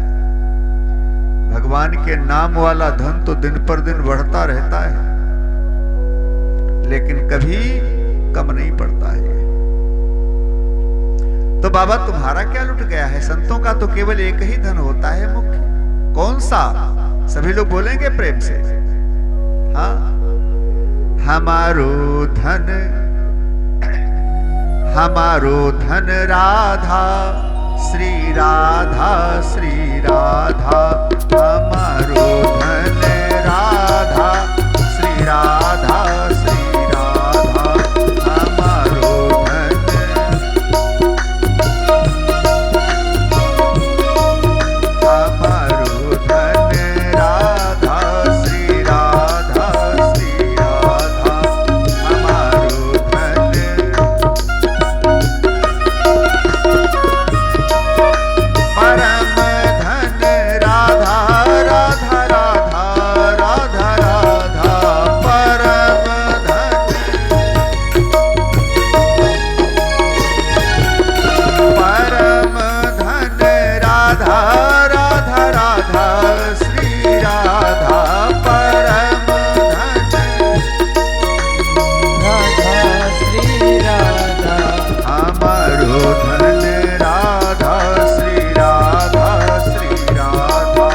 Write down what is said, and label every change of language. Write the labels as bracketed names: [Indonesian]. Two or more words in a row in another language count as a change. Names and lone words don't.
[Hindi] भगवान के नाम वाला धन तो दिन पर दिन बढ़ता रहता है, लेकिन कभी कम नहीं पड़ता है। तो बाबा तुम्हारा क्या लुट गया है? संतों का तो केवल एक ही धन होता है मुख्य। कौन सा? सभी लोग बोलेंगे प्रेम से। [Braj] हाँ, हमारो धन राधा, श्री राधा, श्री राधा। हमारो धन राधा, श्री राधा, श्री राधा। हमारो धन, हमारो धन राधा, श्री राधा, श्री राधा। हमारो धन, परम धन राधा, राधा, राधा, राधा, राधा। परम धन, परम धन राधा, राधा, राधा, श्री राधा। परम धन, राधा श्री राधा। हमारो धन राधा, श्री राधा, श्री राधा।